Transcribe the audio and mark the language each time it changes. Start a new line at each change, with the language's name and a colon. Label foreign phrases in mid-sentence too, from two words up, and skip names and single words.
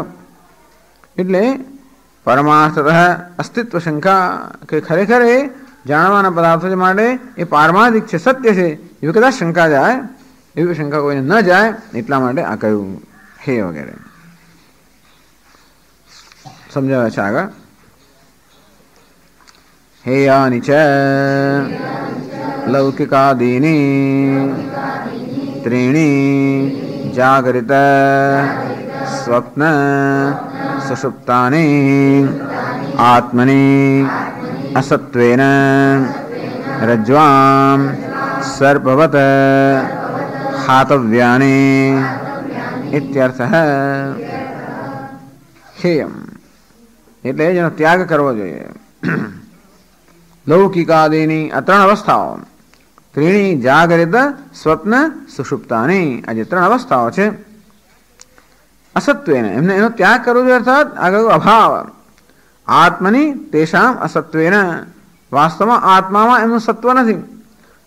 Gujarati: એટલે પરમાર્થતઃ અસ્તિત્વ શંકા, કે ખરેખર એ જાણવાના પદાર્થો માટે એ પારમાર્થિક છે, સત્ય છે, એવી કદાચ શંકા જાય, એવી શંકા કોઈને ન જાય, એટલા માટે આ કહ્યું હે વગેરે. સમજાવે છે આગળ.
Sanskrit: हेयानि च लौकिकादीनि त्रीणि जागरित स्वप्न सुषुप्तानि आत्मनि असत्वेन रज्ज्वां सर्पवत् हातव्यानि इत्यर्थः.
Gujarati: हेयम એટલે જેનો ત્યાગ કરવો જોઈએ. લૌકિકાદીની આ 3 અવસ્થાઓ,
Sanskrit: ત્રીણી જાગરિત સ્વપ્ન સુષુપ્તાની,
Gujarati: આ જે 3 અવસ્થાઓ છે, અસત્વેન એમને એનો ત્યાગ કરવો જોઈએ. અર્થાત આગળ અભાવ,
Sanskrit: આત્મની તેષામ અસત્વેન,
Gujarati: વાસ્તવમાં આત્મામાં એમનું સત્વ નથી.